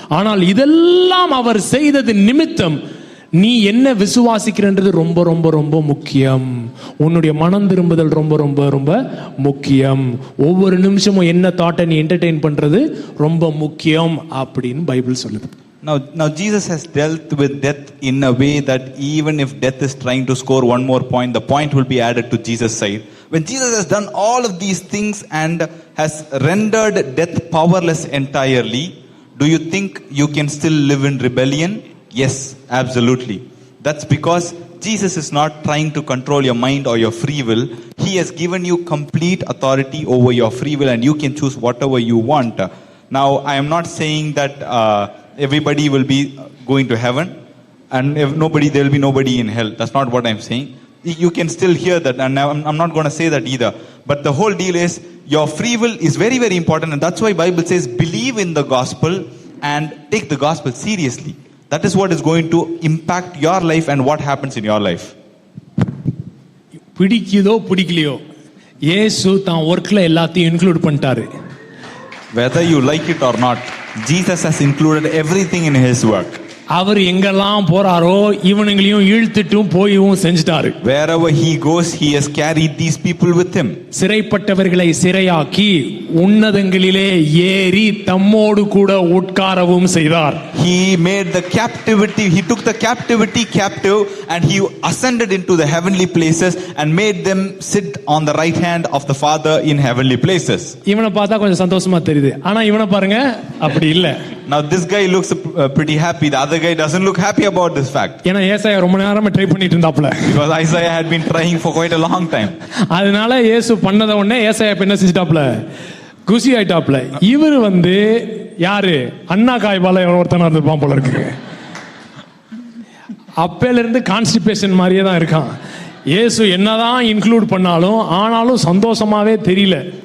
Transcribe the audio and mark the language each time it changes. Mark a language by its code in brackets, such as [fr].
[ta] ஆனால் இதெல்லாம் அவர் செய்தது நிமித்தம் நீ என்ன விசுவாசிக்கிறன்றது ரொம்ப ரொம்ப ரொம்ப முக்கியம். உன்னுடைய மனம் திரும்புதல் ரொம்ப ரொம்ப ரொம்ப முக்கியம். ஒவ்வொரு நிமிஷமும் என்ன தாட்டை நீ என்டர்டெயின் பண்றது ரொம்ப முக்கியம் அப்படின்னு பைபிள் சொல்லுது. [en] Now Jesus has dealt with death in a way that even if death is trying to score one more point, the point will be added to Jesus' side. When Jesus has done all of these things and has rendered death powerless entirely, do you think you can still live in rebellion? Yes, absolutely. That's because Jesus is not trying to control your mind or your free will. He has given you complete authority over your free will and you can choose whatever you want. Now, I am not saying that everybody will be going to heaven and if there will be nobody in hell. That's not what I'm saying. You can still hear that, and I'm not going to say that either. But the whole deal is your free will is very, very important, and that's why Bible says believe in the gospel and take the gospel seriously. That is what is going to impact your life and what happens in your life. [ta] பிடிக்குதோ பிடிக்கலையோ இயேசு தான் ஒர்க்ல எல்லாத்தையும் include பண்ணிட்டாரு. [en] Whether you like it or not, Jesus has included everything in his work. [ta] அவர் எங்கெல்லாம் போறாரோ இவனுங்களையும் இழுத்துட்டும் போயும் செஞ்சுட்டாரு. [en] Wherever he goes, he has carried these people with him. [ta] சிறைப்பட்டவர்களை சிறையாக்கி உன்னதங்களிலே ஏறி தம்மோடு கூட உட்காரவும் செய்தார். [en] He made the captivity, he took the captivity captive and he ascended into the heavenly places and made them sit on the right hand of the Father in heavenly places. [ta] இவனை பார்த்தா கொஞ்சம் சந்தோஷமா தெரியுது, ஆனா இவனை பாருங்க அப்படி இல்ல. [en] Now this guy looks pretty happy, the other guy doesn't look happy about this fact. [ta] ஏன்னா ஏசாயா ரொம்ப நேரமா ட்ரை பண்ணிட்டு இருந்தாப்ல. [en] Because Isaiah had been trying for quite a long time. [ta] அதனால இயேசு பண்ணத உடனே ஏசாயா என்ன செஞ்சிட்டாப்ல, குசி ஆயிட்டாப்ல. இவர் வந்து யாரு, அண்ணா காய்பால ஒருத்தனா இருந்திருப்பான் போல இருக்கு. அப்பையில இருந்து கான்ஸ்டிபேஷன் மாதிரியே தான் இருக்கான். இயேசு என்னதான் இன்க்ளூட் பண்ணாலும் ஆனாலும் சந்தோஷமாவே தெரியல.